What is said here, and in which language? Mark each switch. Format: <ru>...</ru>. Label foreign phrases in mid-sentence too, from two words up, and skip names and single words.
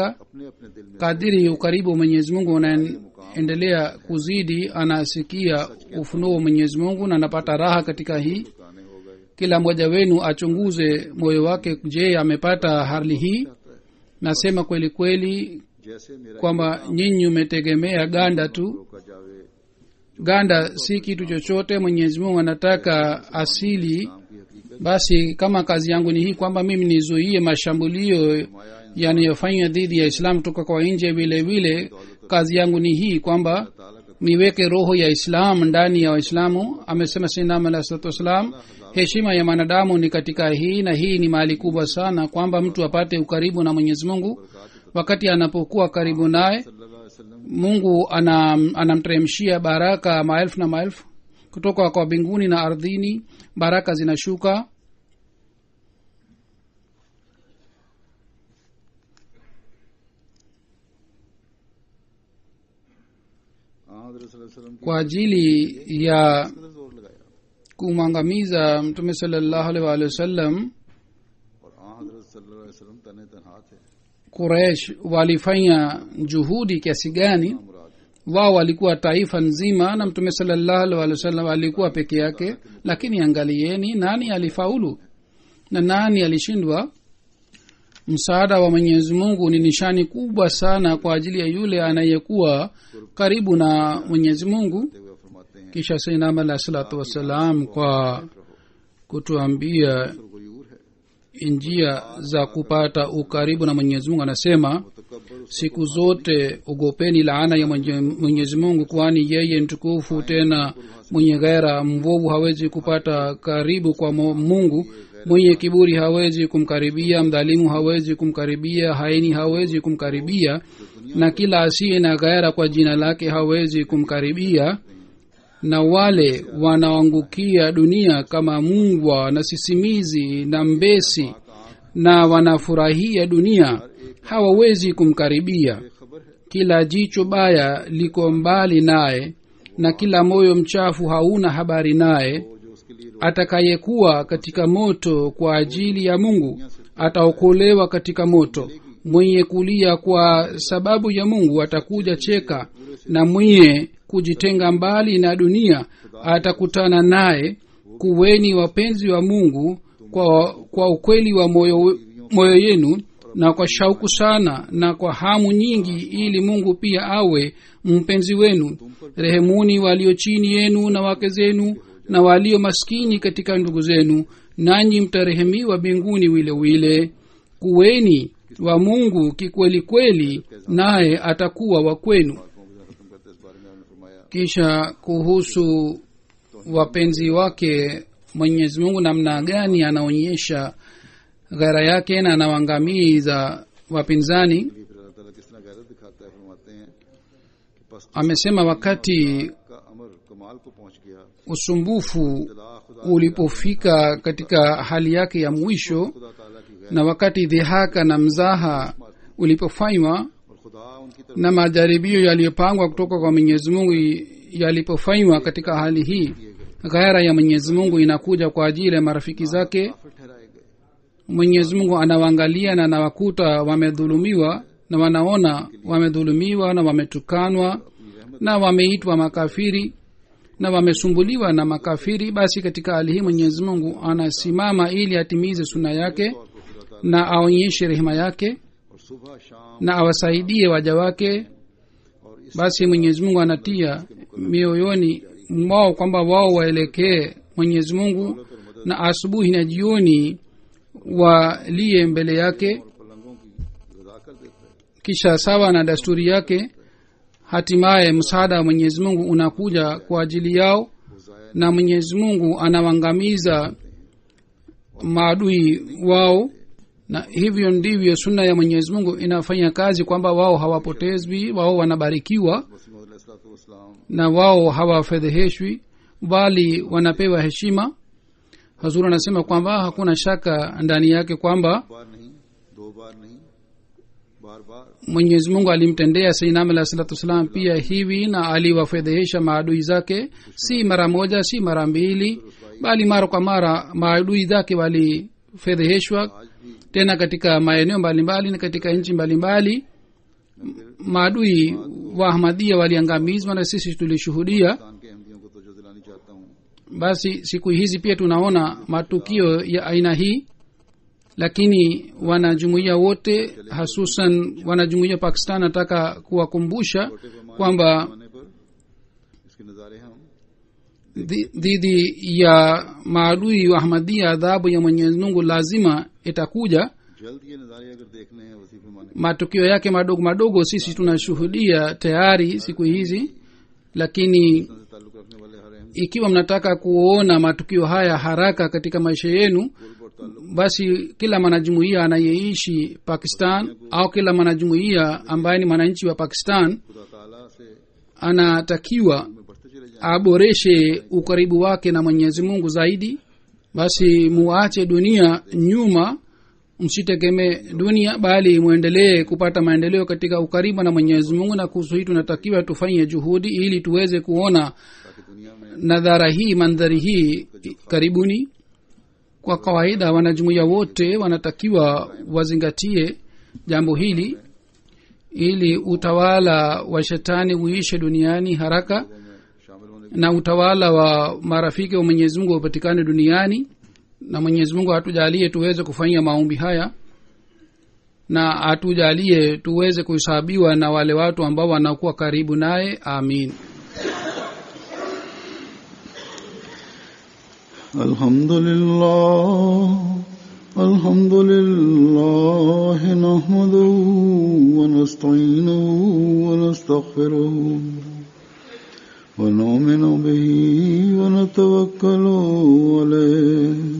<ur>اپنے اپنے دل میں</ur> <sw>Kadiri ukaribu wa mwenyezi mungu unaendelea kuzidi, anasikia ufunuo wa mwenyezi mungu na anapata raha katika hii.</sw> <ur>گانے ہو گئے</ur> <sw>Kila mmoja wenu achunguze moyo wake, je, amepata hali hii? Nasema kweli kweli</sw> <ur>جیسے میرا</ur> <sw>kwamba nyinyi umetegemea ganda tu.</sw> <ur>روکا جاوے</ur> <sw>Ganda si kitu chochote. mwenyezi mungu anataka asili.</sw> <ur>کی حقیقت</ur> <sw>Basi kama kazi yangu ni hii kwamba mimi nizuie mashambulio yanayofanywa dhidi ya Islam kutoka kwa nje, vile vile kazi yangu ni hii kwamba niweke roho ya Islam ndani ya Waislamu. Amesema</sw> <ar>سيدنا عليه الصلاة والسلام,</ar> <sw>heshima ya mwanadamu ni katika hii, na hii ni mali kubwa sana, kwamba mtu apate ukaribu na Mwenyezi Mungu. Wakati anapokuwa karibu naye,</sw> <ar>صلى الله عليه وسلم</ar> <sw>Mungu anamteremshia baraka maelfu na maelfu kutoka kwa mbinguni na ardhini. Baraka zinashuka.</sw> <ur>حضرت</ur> <ar>صلى الله عليه وسلم</ar> <ur>کی</ur> <sw>Kwa ajili ya</sw> <ur>قدر زور لگایا</ur> <sw>kumwangamiza Mtume</sw> <ar>صلى الله عليه وسلم,</ar> <ur>اور حضرت</ur> <ar>صلى الله عليه وسلم</ar> <ur>تنِ تنہا تھے</ur> <sw>Quraysh walifanya juhudi kiasi gani.</sw> <ur>مراد</ur> <sw>Wao walikuwa taifa nzima na Mtume</sw> <ar>صلى الله عليه وسلم</ar> <sw>alikuwa peke yake, lakini angalieni nani alifaulu na nani alishindwa. Msaada wa Mwenyezi Mungu ni nishani kubwa sana kwa ajili ya yule anayekuwa karibu na Mwenyezi Mungu.</sw> <ur>ہوئے فرماتے ہیں</ur> <sw>Kisha</sw> <ar>سيدنا عليه الصلاة والسلام</ar> <sw>kwa kutuambia</sw> <ur>غیور ہے</ur> <sw>njia za kupata ukaribu na Mwenyezi Mungu anasema,</sw> <ur>تکبر</ur> <sw>siku zote ogopeni laana ya Mwenyezi Mungu, kwani yeye mtukufu tena mwenye ghera. Mvovu hawezi kupata karibu kwa Mungu, mwenye kiburi hawezi kumkaribia, mdhalimu hawezi kumkaribia, haini hawezi kumkaribia, na kila asiye na ghera kwa jina lake hawezi kumkaribia. Na wale wanaoangukia dunia kama mbwa na sisimizi na mbesi, na wanafurahia dunia, hawawezi kumkaribia.</sw> <ur>خبر ہے</ur> <sw>Kila jicho baya liko mbali naye, na kila moyo mchafu hauna habari naye.</sw> <ur>جو اس کے لیے</ur> <sw>Atakayekuwa katika moto kwa ajili ya Mungu ataokolewa katika moto. Mwenye kulia kwa sababu ya Mungu atakuja cheka, na mwenye kujitenga mbali na dunia atakutana naye. Kuweni wapenzi wa Mungu kwa ukweli wa moyo yenu, na kwa shauku sana na kwa hamu nyingi, ili Mungu pia awe mpenzi wenu. Rehemuni walio chini yenu na wake zenu na walio maskini katika ndugu zenu, nanyi mtarehemiwa mbinguni wile wile. Kuweni wa Mungu kikweli kweli, naye atakuwa wa kwenu.</sw> <ur>ختم کرتے اس بارے میں آپ نے فرمایا</ur> <sw>Kisha kuhusu wapenzi wake Mwenyezi Mungu, namna gani anaonyesha ghera yake na anawaangamiza wapinzani.</sw> <ur>پھر اللہ تعالیٰ کس طرح غیرت دکھاتا ہے فرماتے ہیں کہ پس</ur> <sw>Amesema wakati</sw> <ur>کا امر کمال کو پہنچ گیا</ur> <sw>usumbufu</sw> <ur>تلا خدا</ur> <sw>ulipofika katika hali yake ya mwisho,</sw> <ur>خدا تعالیٰ کی غیرت</ur> <sw>na wakati dhihaka na mzaha ulipofanywa,</sw> <ur>اور خدا ان کی طرف</ur> <sw>na majaribio yaliyopangwa kutoka kwa Mwenyezi Mungu yalipofanywa katika hali hii, ghera ya Mwenyezi Mungu inakuja kwa ajili ya marafiki zake.</sw> <ur>کافر ٹھہرائے گئے</ur> <sw>Mwenyezi Mungu anawaangalia na anawakuta wamedhulumiwa, na wanaona wamedhulumiwa na wametukanwa na wameitwa makafiri na wamesumbuliwa na makafiri. Basi katika hali hii Mwenyezi Mungu anasimama ili atimize suna yake na aonyeshe rehema yake</sw> <ur>اور صبح شام</ur> <sw>na awasaidie waja wake. Basi Mwenyezi Mungu anatia mioyoni mwao kwamba wao waelekee Mwenyezi Mungu, na asubuhi na jioni walie mbele yake.</sw> <ur>پلنگوں کی گدا کر دیتا ہے</ur> <sw>Kisha sawa na desturi yake, hatimaye msaada wa Mwenyezi Mungu unakuja kwa ajili yao, na Mwenyezi Mungu anawaangamiza maadui wao. Na hivyo ndivyo sunna ya Mwenyezi Mungu inafanya kazi, kwamba wao hawapotezwi, wao wanabarikiwa</sw> <ur>مسیح علیہ السلام</ur> <sw>na wao hawafedheheshwi. bali wanapewa heshima. Hazur anasema kwamba hakuna shaka ndani yake kwamba</sw> <ur>بار نہیں، دو بار نہیں، بار بار</ur> <sw>mwenyezi mungu alimtendea</sw> <ar>سيدنا عليه الصلاة والسلام</ar> <sw>pia hivi, na aliwafedhehesha maadui zake, si mara moja, si mara mbili, bali mara kwa mara maadui zake walifedheheshwa, tena katika maeneo mbalimbali na katika nchi mbalimbali. Maadui wa ahmadia waliangamizwa na sisi tulishuhudia.</sw> <ur>پاکستان کے احمدیوں کو توجہ دلانی چاہتا ہوں.</ur> <sw>Basi siku hizi pia tunaona matukio ya aina hii, lakini wanajumuiya wote, hasusan wanajumuiya Pakistan, nataka kuwakumbusha kwamba</sw> <ur>پیمانے پر اس کے نظارے ہم</ur> <sw>dhidi ya maadui wa ahmadia adhabu ya mwenyezi mungu lazima itakuja.</sw> <ur>جلد یہ نظارے اگر دیکھنے ہیں وسیع پیمانے</ur> <sw>Matukio yake madogo madogo sisi tunashuhudia tayari siku hizi, lakini</sw> <ur>سے تعلق رکھنے والے ہر اہم</ur> <sw>ikiwa mnataka kuona matukio haya haraka katika maisha yenu,</sw> <ur>اور تعلق</ur> <sw>basi kila mwanajumuiya anayeishi Pakistan au kila mwanajumuiya ambaye ni mwananchi wa Pakistan</sw> <ur>خدا تعالیٰ سے</ur> <sw>anatakiwa</sw> <ur>میں بڑھتے چلے جائیں.</ur> <sw>aboreshe ukaribu wake na mwenyezi mungu zaidi. Basi muache dunia nyuma, msitegemee dunia, bali muendelee kupata maendeleo katika ukaribu na mwenyezi mungu. Na kuhusu hii tunatakiwa tufanye juhudi ili tuweze kuona</sw> <ur>تاکہ دنیا میں</ur> <sw>nadhara hii, mandhari hii karibuni. Kwa kawaida wanajumuiya wote wanatakiwa wazingatie jambo hili ili utawala wa shetani uishe duniani haraka</sw> <ur>میں شامل ہونے</ur> <sw>na utawala wa marafiki wa mwenyezi mungu upatikane duniani. Na mwenyezi mungu atujalie tuweze kufanyia maombi haya, na atujalie tuweze kuhesabiwa na wale watu ambao wanakuwa karibu naye. Amin.</sw> <ar>الحمد لله نحمده ونستعينه ونستغفره ونؤمن به ونتوكل عليه</ar>